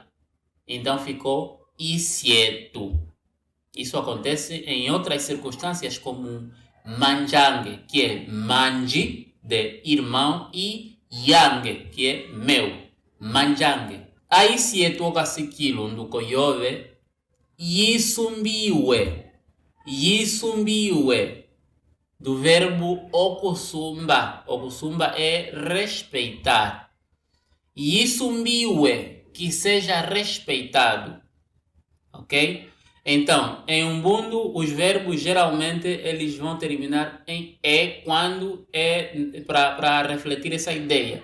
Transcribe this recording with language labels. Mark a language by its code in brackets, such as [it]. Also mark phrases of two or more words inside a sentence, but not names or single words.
[pt] Então ficou Isietu. Isso acontece em outras circunstâncias como Manjange, que é manji, de irmão, e yange, que é meu. Manjange. Aí se é toca [umb] sikilo no koyove, yisumbiwe. Yisumbiwe. [pt] Do verbo okusumba. Okusumba é respeitar. Yisumbiwe, que seja respeitado. Ok? Então, em Ubuntu, os verbos geralmente eles vão terminar em E quando é para refletir essa ideia.